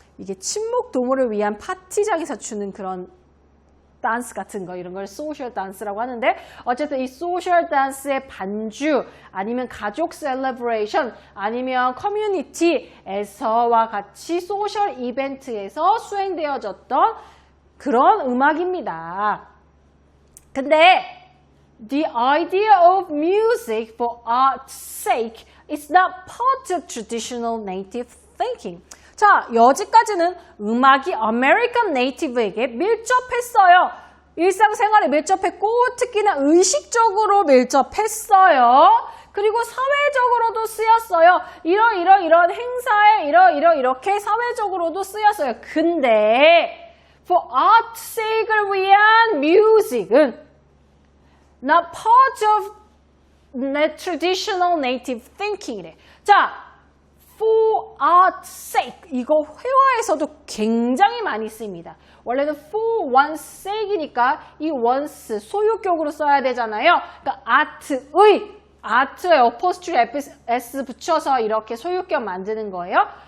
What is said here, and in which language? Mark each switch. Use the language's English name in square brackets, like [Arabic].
[Korean] 이게 친목 도모를 위한 파티장에서 추는 그런 댄스 같은 거, 이런 걸 소셜 댄스라고 하는데, 어쨌든 이 소셜 댄스의 반주 아니면 가족 셀러브레이션 아니면 커뮤니티에서와 같이 소셜 이벤트에서 수행되어졌던 그런 음악입니다. 근데 [English] the idea of music for art's sake is not part of traditional native thinking. [Korean] 자, 여기까지는 음악이 아메리칸 네이티브에게 밀접했어요. 일상생활에 밀접했고 특히나 의식적으로 밀접했어요. 그리고 사회적으로도 쓰였어요. 이런 행사에 이렇게 사회적으로도 쓰였어요. 근데 [English] for art's sake [Korean] 을 위한 [English] music은 not part of the traditional native thinking [Korean] 이래. 자, [English] for art's sake [Korean] 이거 회화에서도 굉장히 많이 씁니다. 원래는 for one's sake이니까 이 once 소유격으로 써야 되잖아요. 그러니까 art에 apostrophe s 붙여서 이렇게 소유격 만드는 거예요.